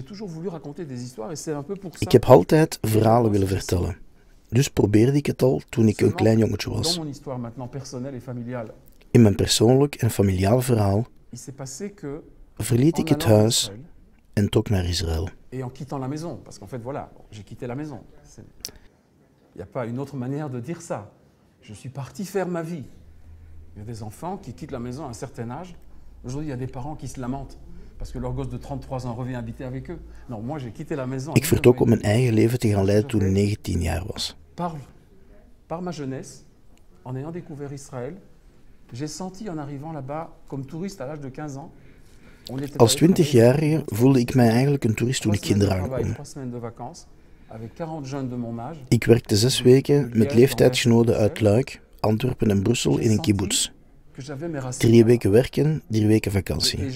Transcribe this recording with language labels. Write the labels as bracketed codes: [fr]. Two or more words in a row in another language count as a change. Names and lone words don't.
[nl] Ik heb altijd verhalen willen vertellen. Dus probeerde ik het al toen ik een klein jongetje was. In mijn persoonlijk en familiaal verhaal verliet ik het huis en trok naar Israël. [fr] Il y a des enfants qui quittent la maison à un certain âge. Aujourd'hui, il y a des parents qui se lamentent parce que leur gosse de 33 ans revient habiter avec eux. Non, moi j'ai quitté la maison. [nl] Ik vertrok om mijn eigen leven te gaan leiden toen ik 19 jaar was. [fr] Par ma jeunesse, en ayant découvert Israël, j'ai senti en arrivant là-bas comme touriste à l'âge de 15 ans. [nl] Als 20-jarige voelde ik mij eigenlijk een toerist toen ik hier aankwam. Ik werkte 6 weken met leeftijdsgenoten uit Luik, Antwerpen en Brussel in een kibbutz. 3 weken werken, 3 weken vakantie.